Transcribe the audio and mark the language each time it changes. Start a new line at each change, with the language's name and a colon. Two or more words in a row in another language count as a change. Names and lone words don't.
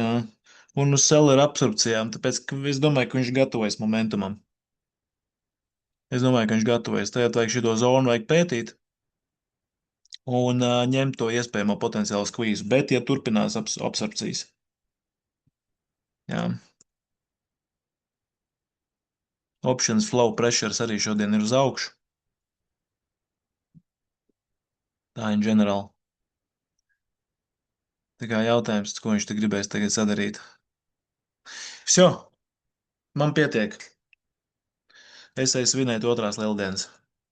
Latvian: Un uz seller absorpcijām, tāpēc, ka es domāju, ka viņš gatavojas momentumam. Es domāju, ka viņš gatavojas. Tagad vajag šito zonu vajag pētīt un ņemt to iespējamo potenciālu skvīzu, bet ja turpinās absorpcijas. Jā.
English: Options flow pressures
Latvian: arī šodien ir uz augšu. Tā
English: in general.
Latvian: Tā kā jautājums, ko viņš te gribēs tagad sadarīt. Vso, man pietiek. Es eju svinēt otrās lieldienas.